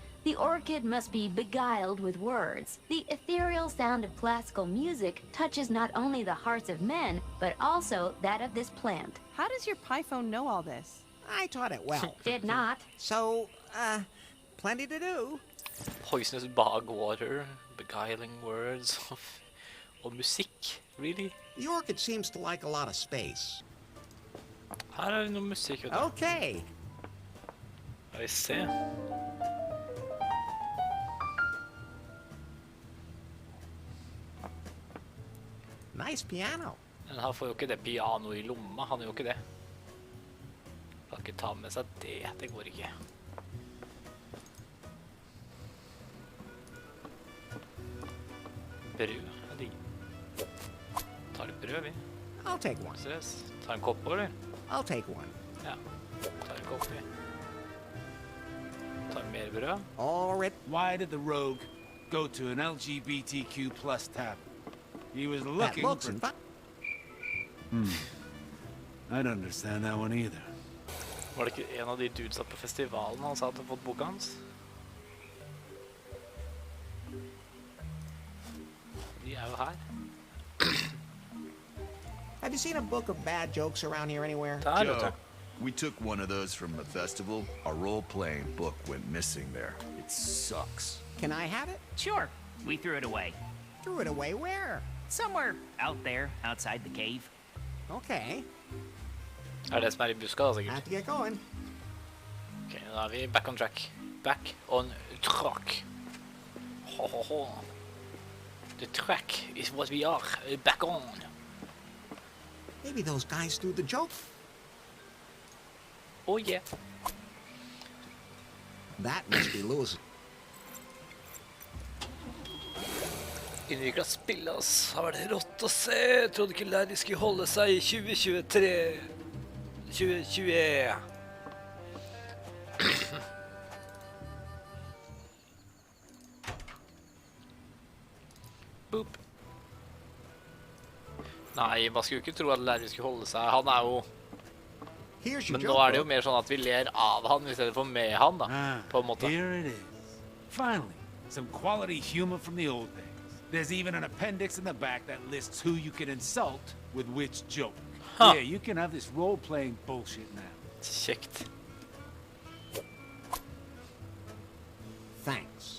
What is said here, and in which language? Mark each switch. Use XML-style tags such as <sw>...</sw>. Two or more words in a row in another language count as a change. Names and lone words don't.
<en>The orchid must be beguiled with words. The ethereal sound of classical music touches not only the hearts of men, but also that of this plant. How does your Python know all this? I taught it well. Did not. So, plenty to do. Poisonous bog water, beguiling words,</en> <no>og musikk,</no> <en>really? The orchid seems to like a lot of space.</en> <no>Her er det noe musikk, vet du.</no> <en>Okay.</en> <no>Skal vi se.</no> <en>Nice piano.</en> <no>Men han får jo ikke det piano i lomma, han gjør jo ikke det. Kan ikke ta med seg det, det går ikke. Brød, er digg. Tar litt brød, vi.</no> <en>I'll take one.</en> <no>Stress. Tar en kopp, eller?</no> <en>I'll take one.</en> <no>Ja, tar en kopp, vi. Tar mer smørbrød.</no> <en>All right. Why did the rogue go to an LGBTQ plus tavern? He was That looking looks for... fun. I don't understand that one either.</en> <no>Var det ikke en av de dudesa på festivalen han sa hadde fått boka hans? De er jo her.</no> <en>Have you seen a book of bad jokes around here anywhere?</en> <no>Der, vet</no> <en>Joe,</en> <no>du.</no> <en>we took one of those from the festival. Our role-playing book went missing there. It sucks. Can I have it? Sure. We threw it away. Threw it away where? Somewhere out there, outside the cave. Okay.</en> <no>Er det som er i buska da, sikkert?</no> <en>Have to get going.</en> <no>Ok, nå er vi</no> <en>back on track. Back on track. Ho, ho, ho. The track is what we are back on. Maybe those guys threw the joke. Oh yeah. That must be Lewis.</en> <no>Innviklet spill, ass. Har vært rått å se. Jeg trodde ikke Larry skulle holde seg i 2023. 2020. Boop. Nei, man skulle jo ikke tro at Larry skulle holde seg. Han er jo...</no> <en>Here's your</en> <no>Men nå</no> <en>joke</en> <no>er det jo</no> <en>book.</en> <no>mer sånn at vi ler av han i stedet for med han, da. På en måte.</no> <en>Here it is. Finally, some quality humor from the old days. There's even an appendix in the back that lists who you can insult with which joke. Huh. Yeah, you can have this role-playing bullshit now.</en> <no>Kjekt.</no> <en>Thanks.</en>